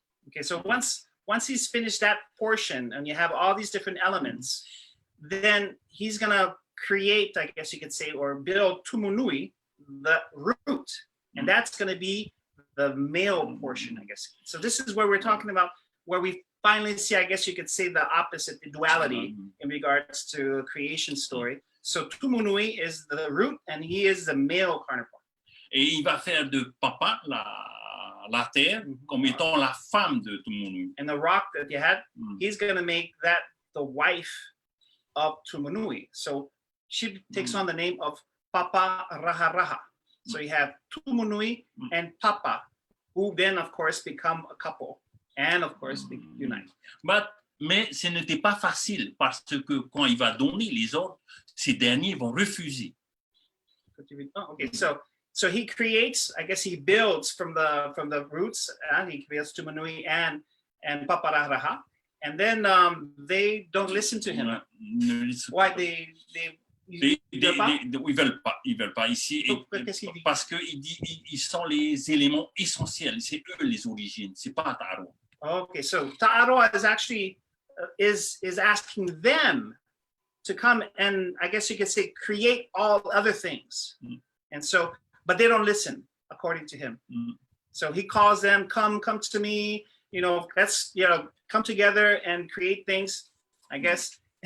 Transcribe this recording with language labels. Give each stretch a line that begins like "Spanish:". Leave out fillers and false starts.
English: Okay, so once he's finished that portion and you have all these different elements, then he's gonna create, I guess you could say, or build Tumunui, the root, and that's gonna be the male portion, I guess. So this is where we're talking about, where we finally see, I guess you could say, the opposite, the duality in regards to a creation story. So Tumunui is the root, and he is the male counterpart.
French: Et il va faire de Papa la terre comme étant la femme de Tumunui.
English: And the rock that you had, he's going to make that the wife of Tumunui. So she takes on the name of Papa Raha Raha. So you have Tumunui and Papa, who then, of course, become a couple. And of course, they unite.
French: Mais ce n'était pas facile parce que quand il va donner les ordres, ces derniers vont refuser.
English: Oh, okay, so he creates, I guess he builds from the roots, and he builds Tumunui and Paparaha, and then they don't listen to him. Why
French: ils veulent pas ici parce que ils sont les éléments essentiels, c'est eux les origines, c'est pas Taʻaroa.
English: Okay, so Taʻaroa is actually is asking them to come and, I guess you could say, create all other things. And so, but they don't listen, according to him. So he calls them, come to me, let's, come together and create things, I guess.